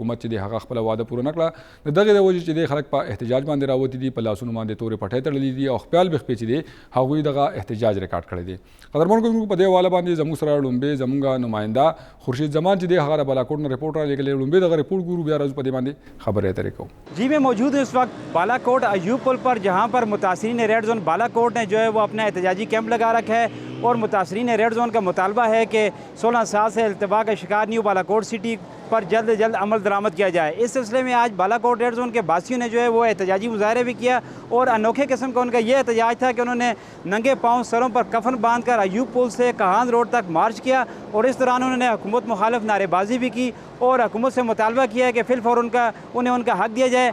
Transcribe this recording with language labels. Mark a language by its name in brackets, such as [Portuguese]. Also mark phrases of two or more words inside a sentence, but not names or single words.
[Pashto] حکومت چې دی هغه خپله واده پوره نه کړه. د دغې د وجې چې دی خلک په احتجاج باندې راوتي دي، په لاسونو باندې تورې پټۍ تړلي دي او خپیال بې خپې چې دی هغوی دغه احتجاج ریکارډ کړی دی. قدرمنو کوونکو په دې حواله باندې زموږ سره لومبې زموږ نماینده خورشید زمان چې دی هغه د بالاکوټ نه رپورټ رالیږلی. لومبې دغه رپورټ ګورو، بیا راځو په دې باندې خبرې اترې کوو. [Urdu] جی میں موجود ہوں اس وقت بالاکوٹ ایوب پل پر، جہاں پر متاثرین [English] red zone [Urdu] بالاکوٹ نے جو ہے وہ اپنا احتجاجی کیمپ لگا رکھا ہے اور متاثرین [English] red zone [Urdu] کا مطالبہ ہے کہ 16 سال سے التوا کا شکار نیو بالاکوٹ سٹی پر جلد سے جلد عمل درآمد کیا جائے. اس سلسلے میں آج بالاکوٹ [English] red zone [Urdu] کے باسیوں نے جو ہے وہ احتجاجی مظاہرے بھی کیا اور انوکھے قسم کا ان کا یہ احتجاج تھا کہ انہوں نے ننگے پاؤں سروں پر کفن باندھ کر ایوب پل سے کہان روڈ تک مارچ کیا اور اس دوران انہوں نے حکومت مخالف نعرے بازی بھی کی اور حکومت سے مطالبہ کیا ہے کہ فی الفور انہیں ان کا حق دیا جائے.